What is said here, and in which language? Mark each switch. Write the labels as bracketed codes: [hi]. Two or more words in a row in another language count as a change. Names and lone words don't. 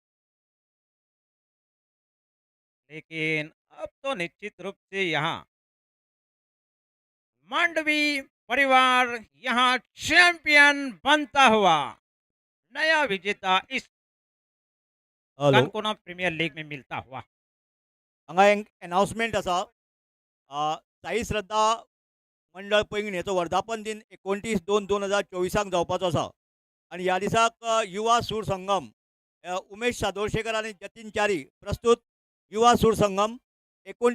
[hi] लेकिन अब तो निश्चित रूप से यहाँ मांडवी परिवार यहाँ चैंपियन बनता हुआ नया विजेता इस हॅलो कानकोना प्रीमियर लीग में मिलता हुआ। [kok] हांगा एक अनाउन्समेंट आसा साई श्रद्धा मंडळ पैंगीण हेचो वर्धापन दिन 29/2/2024 जावपाचो आसा आनी ह्या दिसाक युवा सूर संगम उमेश सादोळशेकर आनी जतीन च्यारी प्रस्तुत युवा सूर संगम 29